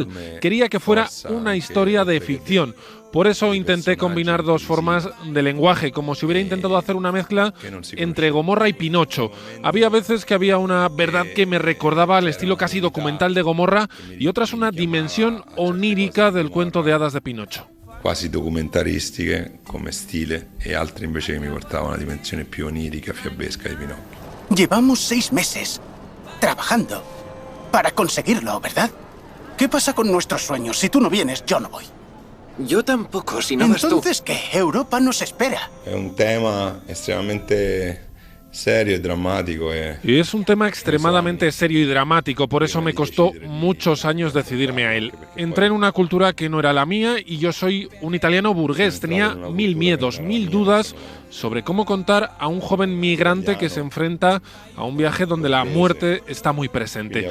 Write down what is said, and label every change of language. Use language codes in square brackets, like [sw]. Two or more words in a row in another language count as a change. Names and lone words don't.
[es] Quería que fuera una historia de ficción. Por eso intenté combinar 2 formas de lenguaje, como si hubiera intentado hacer una mezcla entre Gomorra y Pinocho. Había veces que había una verdad que me recordaba al estilo casi documental de Gomorra y otras una dimensión onírica del cuento de hadas de Pinocho. [it] Quasi documentaristiche come stile e altre invece che mi portavano a una dimensione più onirica, fiabesca di Pinocchio. [es] Llevamos 6 meses trabajando para conseguirlo, ¿verdad? ¿Qué pasa con nuestros sueños? Si tú no vienes, yo no voy. Yo tampoco, si no vas tú. Entonces, ¿qué? Europa nos espera. [it] È un tema estremamente serio [es] y dramático. Y es un tema extremadamente serio y dramático, por eso me costó muchos años decidirme a él. Entré en una cultura que no era la mía y yo soy un italiano burgués. Tenía 1000 miedos, 1000 dudas sobre cómo contar a un joven migrante que se enfrenta a un viaje donde la muerte está muy presente.